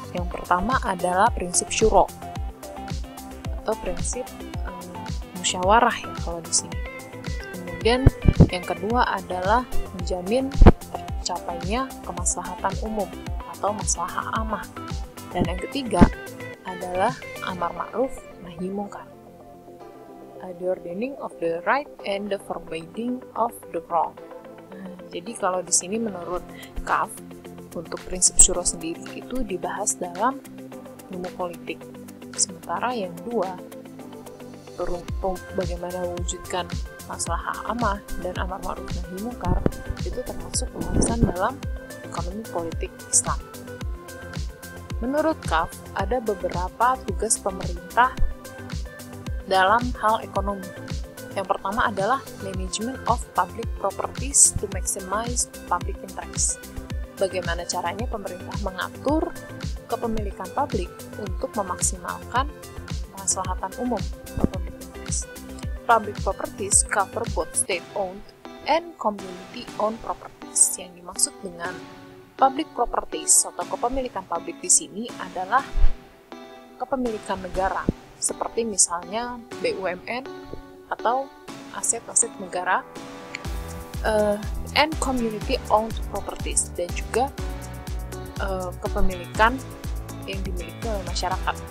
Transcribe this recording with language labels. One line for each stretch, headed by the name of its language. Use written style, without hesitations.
Indonesian: Yang pertama adalah prinsip syuro atau prinsip musyawarah ya kalau di sini. Kemudian yang kedua adalah menjamin tercapainya kemaslahatan umum atau maslahah amah. Dan yang ketiga adalah amar ma'ruf nahi mungkar.
English: The ordaining of the right and the forbidding of the wrong.
Indonesian: Nah, jadi kalau di sini menurut Kaf, untuk prinsip syuro sendiri itu dibahas dalam ilmu politik. Sementara yang dua, bagaimana mewujudkan maslahah amah dan amar ma'ruf nahi mungkar, itu termasuk pembahasan dalam ekonomi politik Islam. Menurut Kaf, ada beberapa tugas pemerintah dalam hal ekonomi. Yang pertama adalah
English: management of public properties to maximize public interest.
Indonesian: Bagaimana caranya pemerintah mengatur kepemilikan publik untuk memaksimalkan kemaslahatan umum atau public interest.
English: Public properties cover both state-owned and community-owned properties.
Indonesian: Yang dimaksud dengan public properties atau kepemilikan publik di sini adalah kepemilikan negara, seperti misalnya BUMN atau aset-aset negara,
English: and community-owned properties,
Indonesian: dan juga kepemilikan yang dimiliki oleh masyarakat.